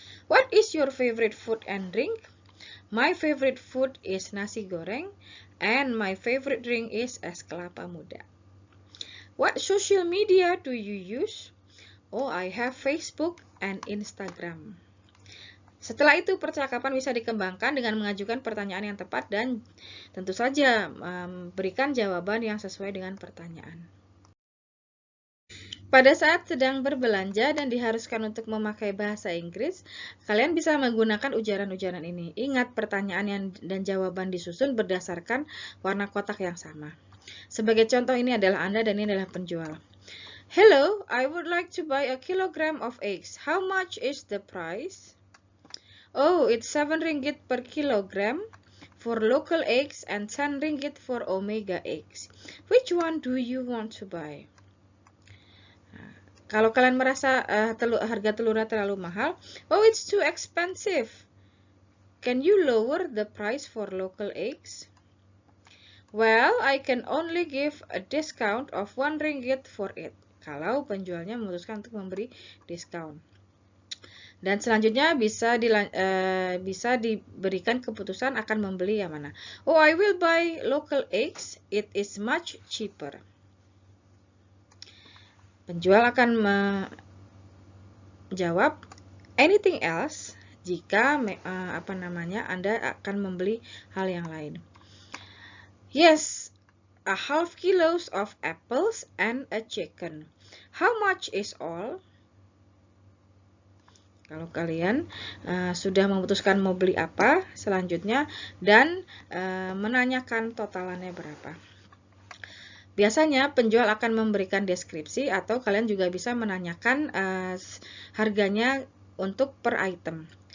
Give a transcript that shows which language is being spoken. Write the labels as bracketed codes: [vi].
[en] What is your favorite food and drink? My favorite food is nasi goreng and my favorite drink is es kelapa muda. What social media do you use? Oh, I have Facebook and Instagram. [id] Setelah itu percakapan bisa dikembangkan dengan mengajukan pertanyaan yang tepat dan tentu saja berikan jawaban yang sesuai dengan pertanyaan. Pada saat sedang berbelanja dan diharuskan untuk memakai bahasa Inggris, kalian bisa menggunakan ujaran-ujaran ini. Ingat, pertanyaan dan jawaban disusun berdasarkan warna kotak yang sama. Sebagai contoh, ini adalah Anda dan ini adalah penjual. [en] Hello, I would like to buy a kilogram of eggs. How much is the price? Oh, it's 7 ringgit per kilogram for local eggs and 10 ringgit for omega eggs. Which one do you want to buy? [id] Kalau kalian merasa harga telurnya terlalu mahal, [en] oh, it's too expensive. Can you lower the price for local eggs? Well, I can only give a discount of 1 ringgit for it. [id] Kalau penjualnya memutuskan untuk memberi diskon. Dan selanjutnya bisa diberikan keputusan akan membeli yang mana. [en] Oh, I will buy local eggs. It is much cheaper. [id] Penjual akan menjawab [en] anything else [id] jika Anda akan membeli hal yang lain. [en] Yes, a half kilos of apples and a chicken. How much is all? [id] Kalau kalian sudah memutuskan mau beli apa selanjutnya dan menanyakan totalannya berapa. Biasanya penjual akan memberikan deskripsi atau kalian juga bisa menanyakan harganya untuk per item.